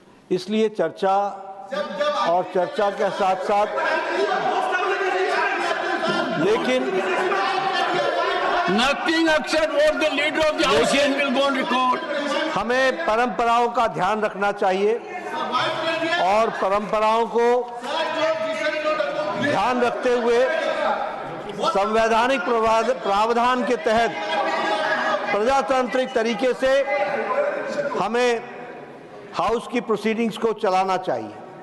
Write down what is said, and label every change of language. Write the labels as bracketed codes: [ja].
[hi] इसलिए चर्चा और चर्चा के साथ साथ लेकिन [en] Nothing except what the leader of the House will go on record. [hi] हमें परंपराओं का ध्यान रखना चाहिए और परंपराओं को ध्यान रखते हुए संवैधानिक प्रावधान के तहत प्रजातांत्रिक तरीके से हमें हाउस की प्रोसीडिंग्स को चलाना चाहिए.